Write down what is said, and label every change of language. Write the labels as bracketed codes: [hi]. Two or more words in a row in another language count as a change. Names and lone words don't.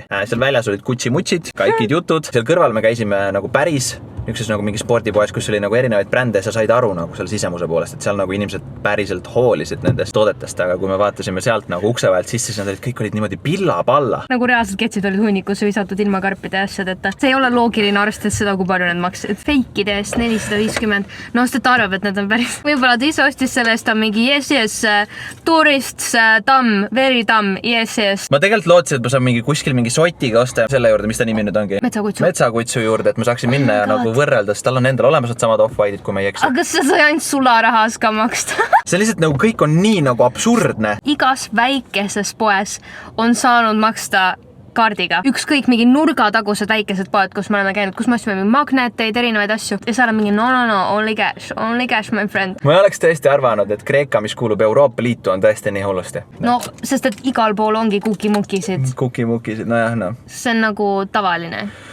[et] Seal väljas olid kutsi-mutsid, kaikid jutud. Seal kõrval me käisime nagu päris niisuguses nagu mingi spordipoes, kus oli nagu erinevaid brände ja sa said aru nagu seal sisemuse poolest, et seal nagu inimesed päriselt hoolisid nendest toodetest, aga kui me vaatasime sealt nagu ukse vahelt sisse, siis nad olid, kõik olid niimoodi pilla-palla. Nagu reaalselt ketsid olid hunnikus visatud ilma karpide asjadeta. See ei ole loogiline arvestades seda, kui palju need maksid. Feikide eest 450. No sest arvab, et need on päris. Võib-olla ta ise ostis selle eest on mingi [en] yes, tourists, tamm, very tamm, yes. [et] Ma tegelikult lootsin, et ma saan mingi kuskil mingi sotiga osta selle juurde, mis ta nimi nüüd ongi? Metsakutsu juurde, et ma saaksin minna ja nagu võrreldes, tal on endal olemas samad off-white'id, kui ma ei eksi. Aga kas sa sai ainult sularahas ka maksta? See lihtsalt nagu kõik on nii nagu absurdne. Igas väikeses poes on saanud maksta kaardiga. Ükskõik mingi nurgatagused väikesed poed, kus me oleme käinud, kus me ostime magneteid, erinevaid asju. Ja seal on mingi no, [en] only cash, my friend. [et] Ma ei oleks tõesti arvanud, et Kreeka, mis kuulub Euroopa Liitu, on tõesti nii hullusti. No, sest et igal pool ongi kukimukisid. Kukimukisid, nojah, no. See on nagu tavaline.